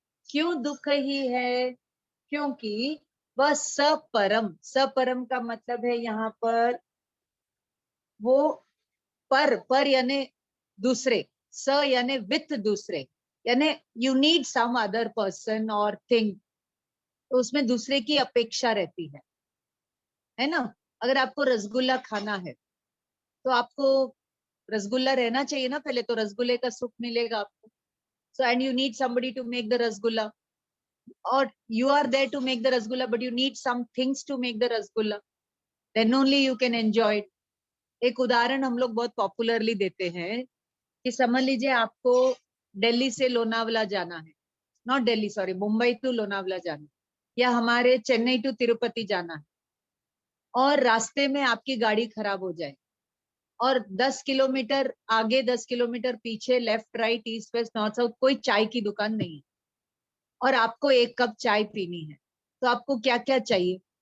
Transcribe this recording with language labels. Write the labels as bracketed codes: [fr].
[hi] क्यों दुख ही है? क्योंकि वह सपरम, सपरम का मतलब है यहाँ पर वो पर यानी दूसरे, स यानी विथ दूसरे, यानी [en] you need some other person [hi] और थिंग, तो उसमें दूसरे की अपेक्षा रहती है ना। अगर आपको रसगुल्ला खाना है तो आपको रसगुल्ला रहना चाहिए ना, पहले तो रसगुल्ले का सुख मिलेगा आपको। [en] So and you need somebody to make the rasgulla, or you are there to make the rasgulla but you need some things to make the rasgulla, then only you can enjoy it. [hi] एक उदाहरण हम लोग बहुत popularly देते हैं कि समझ लीजिए आपको दिल्ली से लोनावला जाना है, [en] not Delhi sorry, [hi] Mumbai to Lonavala जाना है, या हमारे चेन्नई टू तिरुपति जाना है, और रास्ते में आपकी गाड़ी खराब हो जाए और 10 किलोमीटर आगे 10 किलोमीटर पीछे left right east west north south कोई चाय की दुकान नहीं है और आपको एक कप चाय पीनी है, तो आपको क्या क्या चाहिए?